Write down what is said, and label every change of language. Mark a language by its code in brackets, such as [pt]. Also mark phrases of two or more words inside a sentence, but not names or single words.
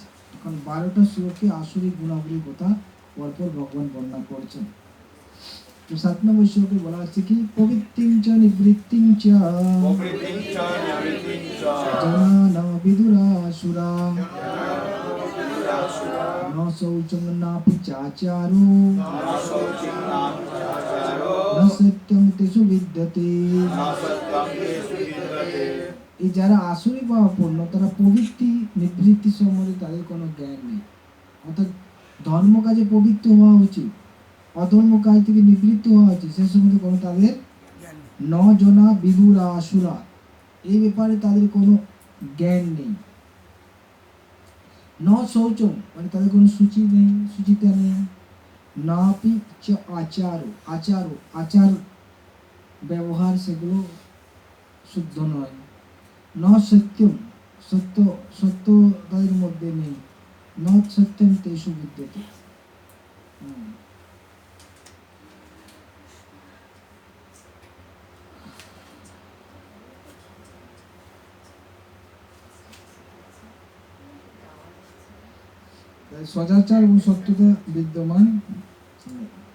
[bn] এখন 12টা শ্লোকে আসরিক গুণাবলীর কথা পরপর ভগবান বর্ণনা করছেন। তো 7 নম্বর শ্লোকে বলা আছে কি [sa] প্রবৃত্তিং চ নিবৃত্তিং চ জনানা বিদুরাসুরা ন শৌচং নাপি চাচারো ন সত্যং তেষু বিদ্যতে। [bn] এই যারা আসরিক ভাবাপন্ন তারা প্রবৃত্তি নিবৃত্তি সম্বন্ধে তাদের কোনো জ্ঞান নেই। অর্থাৎ ধর্ম কাজে পবিত্র হওয়া উচিত, অধর্ম কাজ থেকে নিবৃত্ত হওয়া উচিত, সে সম্বন্ধে কোনো তাদের [sa] ন জনা বিদুরা আসুরা, [bn] এই ব্যাপারে তাদের কোনো জ্ঞান নেই। [sa] ন শৌচম [bn] মানে তাদের কোনো সুচিতা নেই। নাপি চ আচার ব্যবহার সেগুলো শুদ্ধ নয়। [sa] ন সত্যম, [bn] সত্য তাদের মধ্যে নেই। [sa] ন সত্যম তেষু বিদ্যতে। [bn] সদাচার এবং সত্যতা বিদ্যমান নেই।